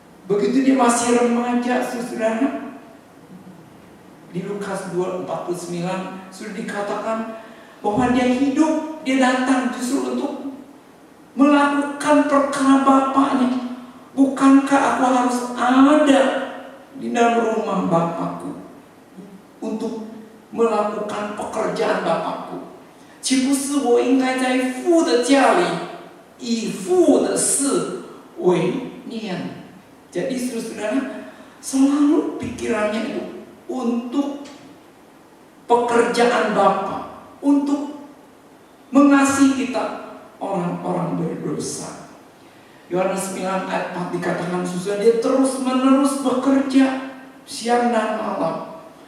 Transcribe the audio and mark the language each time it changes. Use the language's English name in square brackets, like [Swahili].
[Indonesian] Begitu Dia masih remaja, saudara, di Lukas 2:49 sudah dikatakan bahwa Dia hidup, Dia datang justru untuk melakukan perkara Bapaknya. Bukankah aku harus ada di dalam rumah Bapakku untuk melakukan pekerjaan Bapakku? [Chinese] 岂不是我应该在父的家里以父的事为念? [Indonesian] Jadi saudara, selalu pikirannya itu untuk pekerjaan Bapa, untuk mengasihi kita orang-orang berdosa. Yohanes 9 ayat 4 dikatakan, Dia terus menerus bekerja siang dan malam